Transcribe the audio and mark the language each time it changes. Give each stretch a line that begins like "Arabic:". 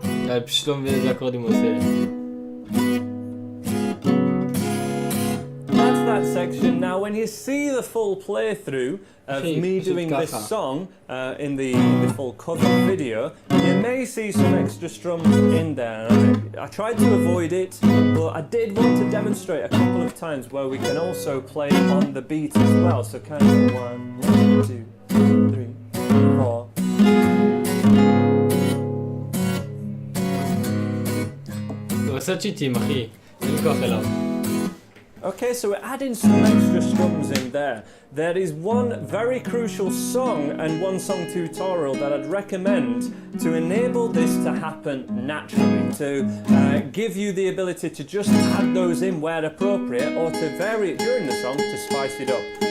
English: אני פשוט לא מבין איזה אקורדים הוא עושה. That's that section. Now, when you see the full playthrough of me doing this song in the full cover video, you may see some extra strums in there. I tried to avoid it, but I did want to demonstrate a couple of times where we can also play on the beat as well. So kind of 1, 2, 3, 4.
Hebrew: הוא עושה צ'יטים אחי, אין לי כוח אליו.
English: Okay, so we're adding some extra strums in there. There is one very crucial song and one song tutorial that I'd recommend to enable this to happen naturally, to give you the ability to just add those in where appropriate or to vary it during the song to spice it up.